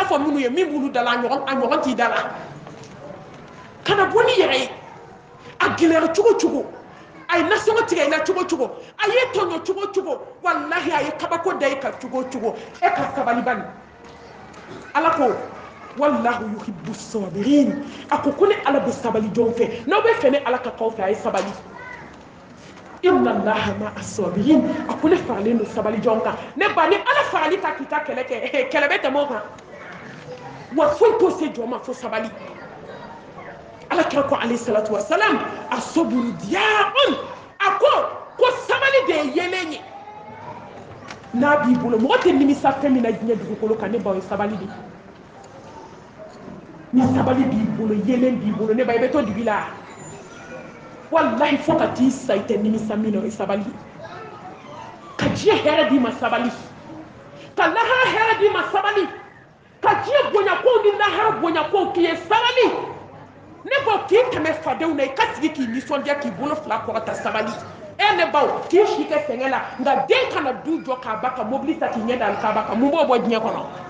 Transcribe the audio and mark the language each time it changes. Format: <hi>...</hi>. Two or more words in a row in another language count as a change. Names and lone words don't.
<bm>fɔ minnu ye min b'olu da la a ɲɔgɔn t'i da la kana bɔ ni yɛrɛ ye a gɛlɛyara cogo cogo a ye nasɔngɔ tigɛ i la cogo cogo a ye tɔɲɔ cogo cogo walahi a ye kabako da i kan cogo cogo e ka sabali bani ala ko</bm> <ar>والله يحب الصابرين</ar> <bm>a ko ne ala bɛ sabali jɔn fɛ n'aw bɛ fɛ ne ala ka k'aw fɛ a ye sabali</bm> <ar>إن الله مع الصابرين</ar> <bm>a ko ne faralen don sabali jɔn kan ne ba ni ala farali ka k'i ka kɛlɛ kɛ kɛlɛ bɛ tɛmɛ o kan wa foyi t'o se jɔn ma fo sabali ala kira ko</bm> <ar>عليه الصلاة والسلام</ar> <bm>a</bm> <ar>الصبر ضياء</ar> <bm>a ko sabali de ye yelen ye n'a b'i bolo mɔgɔ tɛ nimisa fɛn min na diɲɛ dugukolo kan ne ba o ye sabali de ni sabali b'i bolo yelen b'i bolo ne ba i bɛ to dibi la wallahi fo ka t'i sa i tɛ nimisa min na o ye sabali ka diɲɛ hɛrɛ d'i ma sabali ka lahara hɛrɛ d'i ma sabali ka diɲɛ bonyakow ni lahara bonyakow k'i ye sabali ne baw k'i tɛmɛ fadenw na i ka sigi k'i nisɔndiya k'i bolo fila kɔrɔta sabali ne baw k'i si kɛ sɛgɛn la nka den kana du jɔ k'a ba ka mobili ta k'i ɲɛ da alikaba kan mun b'o bɔ diɲɛ kɔnɔ</bm>